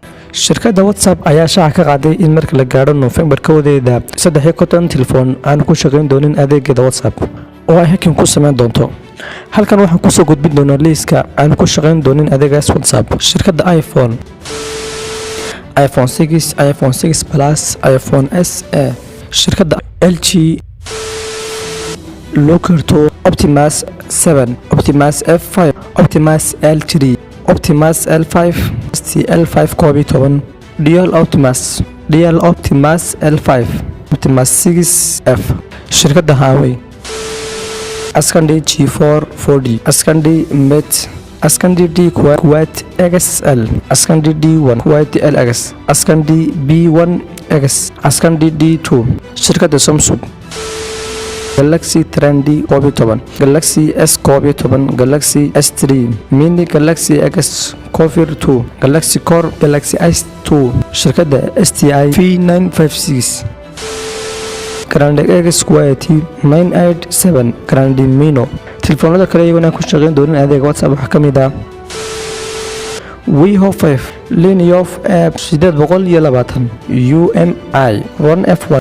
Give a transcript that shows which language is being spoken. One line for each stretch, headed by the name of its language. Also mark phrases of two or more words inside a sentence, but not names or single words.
Somali: shirkadda WhatsApp ayaa shaaca ka qaaday in marka la gaaro November koodeeda 3 telefoon aan ku shaqayn doonin adeegyada WhatsApp oo ay hakin ku sameyn doonto. halkan waxaan ku soo gudbin doonaa liiska aan ku shaqayn doonin adeegyada WhatsApp. shirkadda iPhone 6, iPhone 6 Plus, iPhone SE, shirkadda LG, Locato, Optimus 7, Optimus F5, Optimus L3, Optimus L5, L5 Kobe 10, DL Optimus L5, Optimus 6F, shirkadda Huawei, Ascandi G4 4D, Ascandi Mate, Ascandi D Quad XL, Ascandi D1 Quad LX, Ascandi B1X, Ascandi D2, shirkadda Samsung, Galaxy Trendy Kobe 10, Galaxy S Kobe 10, Galaxy S3 Mini, Galaxy X Cover 2, Galaxy Core, Galaxy S2, shirkadda STI V956, Grande X Quad 987, Grande Mino. telefoonada kale iyaguna ku shaqayn doonin adeega WhatsApp waxa kamid ah Vivo 5, Liniof App 820, UMI 1F1.